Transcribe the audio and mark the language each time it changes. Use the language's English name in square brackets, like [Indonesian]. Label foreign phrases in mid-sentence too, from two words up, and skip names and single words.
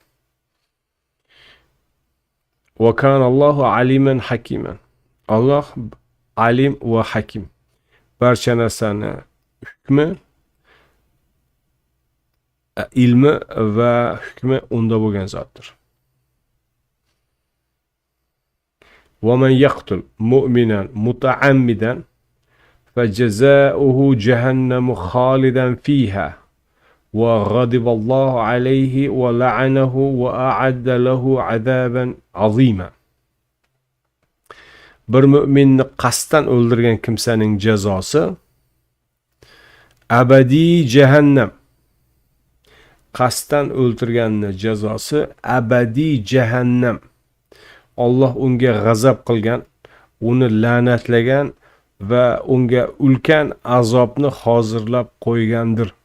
[Arabic] وكان الله عليما حكيما. [Uzbek] Alloh alim va hakim. Barcha narsani hukmi, ilmi va hukmi unda bo'lgan zotdir. [Arabic] ومن يقتل مؤمنا متعمدا فجزاؤه جهنم خالدا فيها وغضب الله عليه ولعنه وأعد له عذابا عظيما. [Uzbek] Bir mu'minni qasddan o'ldirgan kimsaning jazosi abadiy jahannam. Qasddan o'ldirganning jazosi abadiy jahannam. Alloh unga g'azab qilgan, uni la'natlagan va unga ulkan azobni hozirlab qo'ygandir.